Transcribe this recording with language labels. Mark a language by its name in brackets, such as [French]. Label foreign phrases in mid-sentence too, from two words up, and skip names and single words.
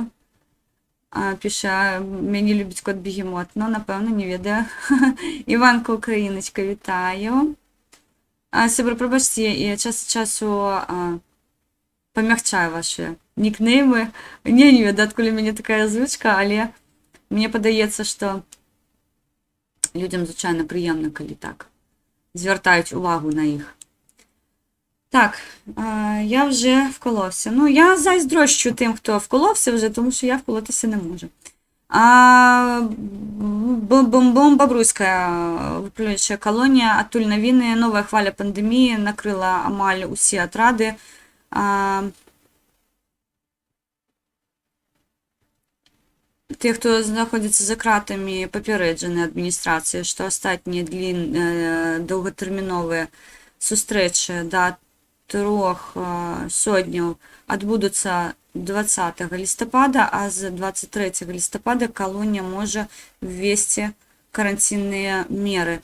[Ukrainian] Пише, мені любить кот Бігемот. [Belarusian] Ну, напевно, не ведаю. [Ukrainian] Іванка Україночка, вітаю. Сябри, пробачте, я час від часу помягчаю ваші нікнейми. [Belarusian] Не ведаю, откуда [Ukrainian] у мене така звичка, [Belarusian] але мне падаецца, што людям, звычайна, прыемна, калі так звяртаюць увагу на іх. [Ukrainian] Так, я вже вколовся. Ну, я зайздрощу тим, хто вколовся вже, тому що я вколотися не можу. Бабруйська випрямлююча колонія, [Belarusian] адтуль навіны, новая хваля пандеміі накрыла амаль усе атрады. Те, хто знаходзіцца за кратамі, папярэджаны адміністрацыяй, што астатнія доўгатэрміновыя сустрэчы да 3 сотняў адбудуцца 20 лістапада, а з 23 лістапада калонія можа ввесці карантинныя меры.